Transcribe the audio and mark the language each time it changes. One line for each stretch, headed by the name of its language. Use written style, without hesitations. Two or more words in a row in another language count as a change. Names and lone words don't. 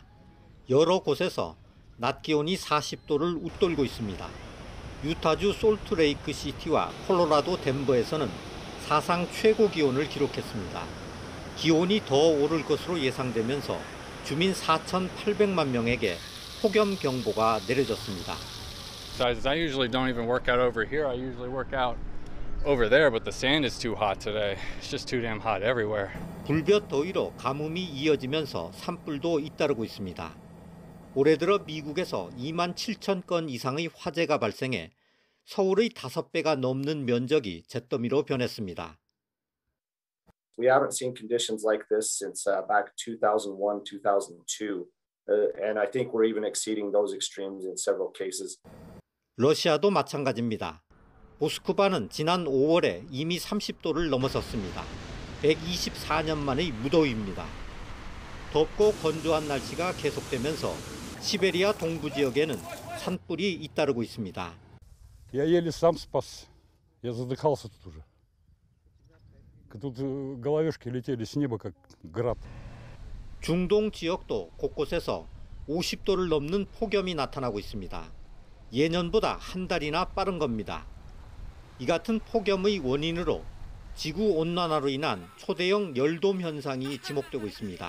Korean: 여러 곳에서 낮 기온이 40도를 웃돌고 있습니다. 유타주 솔트레이크 시티와 콜로라도 덴버에서는 사상 최고 기온을 기록했습니다. 기온이 더 오를 것으로 예상되면서 주민 4,800만 명에게 폭염 경보가 내려졌습니다.
English: exercises. I usually don't even work out over here. I usually work out over there, but the sand is too hot today. It's just too damn hot everywhere.
Korean: 불볕 더위로 가뭄이 이어지면서 산불도 잇따르고 있습니다. 올해 들어 미국에서 2만 7천 건 이상의 화재가 발생해 서울의 5배가 넘는 면적이 잿더미로 변했습니다.
English: We haven't seen conditions like this since back 2001, 2002. And I think we're even exceeding those extremes in several cases.
Korean: 러시아도 마찬가지입니다. 모스크바는 지난 5월에 이미 30도를 넘어섰습니다. 124년 만의 무더위입니다. 덥고 건조한 날씨가 계속되면서 시베리아 동부 지역에는 산불이 잇따르고 있습니다.
Russian: Я еле сам спас. Я задыхался тут уже. Тут головешки летели с неба как град.
Korean: 중동 지역도 곳곳에서 50도를 넘는 폭염이 나타나고 있습니다. 예년보다 한 달이나 빠른 겁니다. 이 같은 폭염의 원인으로 지구 온난화로 인한 초대형 열돔 현상이 지목되고 있습니다.